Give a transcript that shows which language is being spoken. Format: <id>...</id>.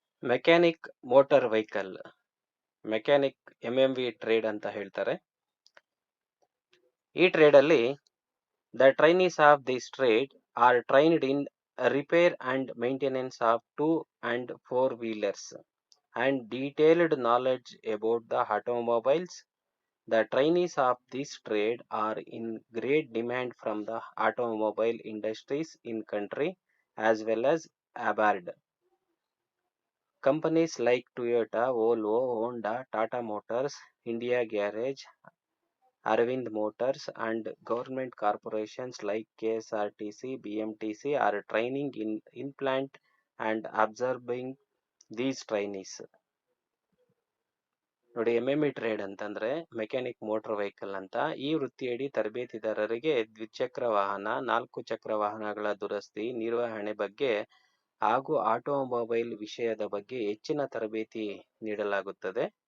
<kn>Mechanic motor vehicle, mechanic MMV trade ಅಂತ ಹೇಳ್ತಾರೆ. ಈ ಟ್ರೇಡ್ ಅಲ್ಲಿ</kn> <en>The trainees of this trade are trained in repair and maintenance of 2 and 4 wheelers and detailed knowledge about the automobiles. The trainees of this trade are in great demand from the automobile industries in country as well as abroad. Companies like Toyota, Volvo, Honda, Tata Motors, India Garage, Arvind Motors and government corporations like KSRTC, BMTC are training in plant and absorbing these trainees.</en> <kn>ನೋಡಿ, MME trade ಅಂತಂದ್ರೆ mechanic motor vehicle ಅಂತ. ಈ ವೃತ್ತಿಯಡಿ ತರಬೇತಿದಾರರಿಗೆ ದ್ವಿಚಕ್ರ ವಾಹನ, 4 ಚಕ್ರ ವಾಹನಗಳ ದುರಸ್ತಿ, ನಿರ್ವಹಣೆ ಬಗ್ಗೆ ಹಾಗೂ ಆಟೋಮೊಬೈಲ್ ವಿಷಯದ ಬಗ್ಗೆ ಹೆಚ್ಚಿನ ತರಬೇತಿ ನೀಡಲಾಗುತ್ತದೆ.</kn>